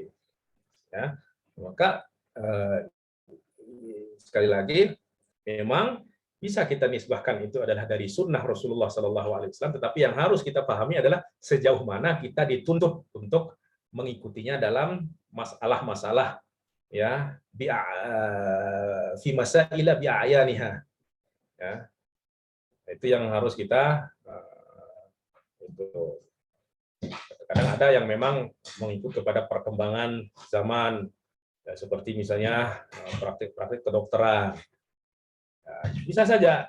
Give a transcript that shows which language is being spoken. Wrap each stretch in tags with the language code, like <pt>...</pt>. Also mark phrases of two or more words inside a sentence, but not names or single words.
<id>Ya, maka sekali lagi, memang bisa kita nisbahkan itu adalah dari sunnah Rasulullah SAW, tetapi yang harus kita pahami adalah sejauh mana kita dituntut untuk mengikutinya dalam masalah-masalah, ya,</id> <ar>في مسائل بعينها,</ar> <id>ya. Itu yang harus kita itu. Kadang ada yang memang mengikut kepada perkembangan zaman, ya, seperti misalnya praktik-praktik kedokteran. Ya, bisa saja.</id>